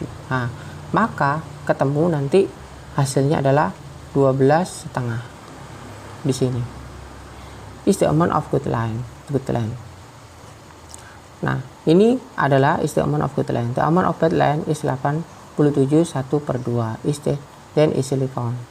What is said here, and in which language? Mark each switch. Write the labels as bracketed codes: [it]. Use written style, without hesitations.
[id] Nah, maka ketemu nanti hasilnya adalah 12,5 di sini. [en] is the amount of good land. [id] Nah, ini adalah [en] is the amount of good land. The amount of bad land is 87 1/2 is then easily found.